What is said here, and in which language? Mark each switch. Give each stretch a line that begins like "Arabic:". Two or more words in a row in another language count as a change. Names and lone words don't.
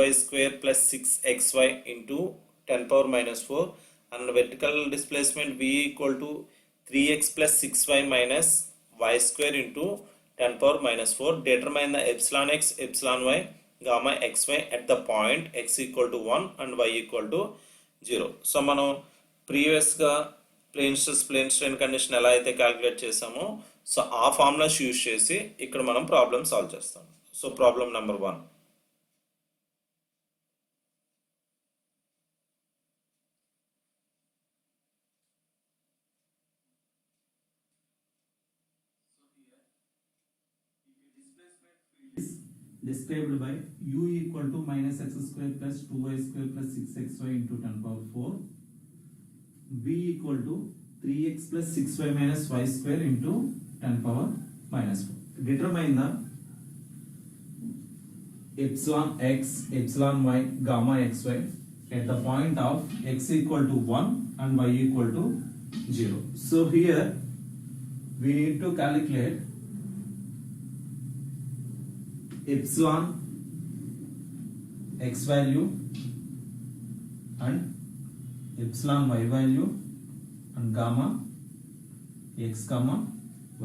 English: square plus 6xy into 10 power minus 4 and vertical displacement v equal to 3x plus 6y minus y square into 10 power minus 4, determine the epsilon x, epsilon y, gamma xy at the point x equal to 1 and y equal to 0.
Telugu: So మనం ప్రీవియస్ గా
English: plane stress plane strain condition
Telugu: ఎలా అయితే క్యాలిక్యులేట్ చేసామో సో ఆ
English: formulas use
Telugu: చేసి ఇక్కడ మనం
English: problem solve
Telugu: చేస్తాం.
English: so problem number 1. Described by u equal to minus x square plus 2y square plus 6xy into 10 power 4, v equal to 3x plus 6y minus y square into 10 power minus 4. Determine the epsilon x, epsilon y, gamma xy at the point of x equal to 1 and y equal to 0. So here we need to calculate epsilon x value and epsilon y value and gamma x comma y.